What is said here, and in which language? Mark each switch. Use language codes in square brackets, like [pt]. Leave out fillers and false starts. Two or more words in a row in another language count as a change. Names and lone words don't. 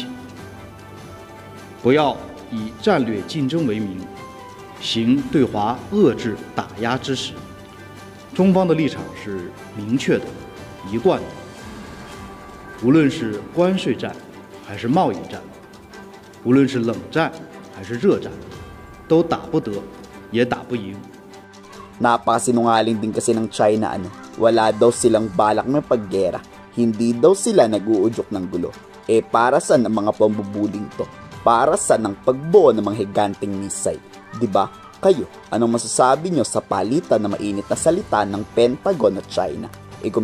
[zh] 不要以战略竞争为名，行对华遏制打压之实。中方的立场是明确的、一贯的。无论是关税战还是贸易战，无论是冷战还是热战，都打不得，也打不赢。 [tl] Napakasinungaling din kasi ng China Wala daw silang balak na paggera. Hindi daw sila nag-uudyok ng gulo. Para saan ang mga pambubuling to? Para sa ng pagbuo ng mga higanting missile. Diba? Kayo, anong masasabi nyo sa palitan na mainit na salita ng Pentagon at China?